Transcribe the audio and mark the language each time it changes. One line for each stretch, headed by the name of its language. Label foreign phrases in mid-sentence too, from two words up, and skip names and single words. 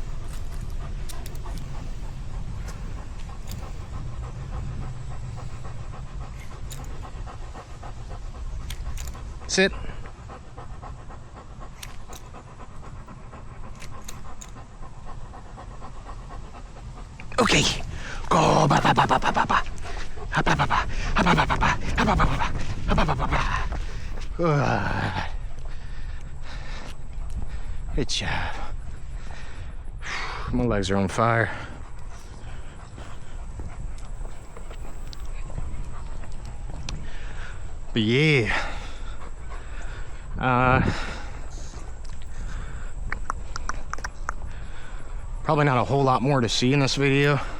English: Sit. Okay. Go. Ba ba ba ba ba ba ba. Ha ba ba ba. Ha ba ba ba ba. Ha ba ba ba ba. Ha ba ba ba ba. Good job. My legs are on fire. But yeah. Probably not a whole lot more to see in this video.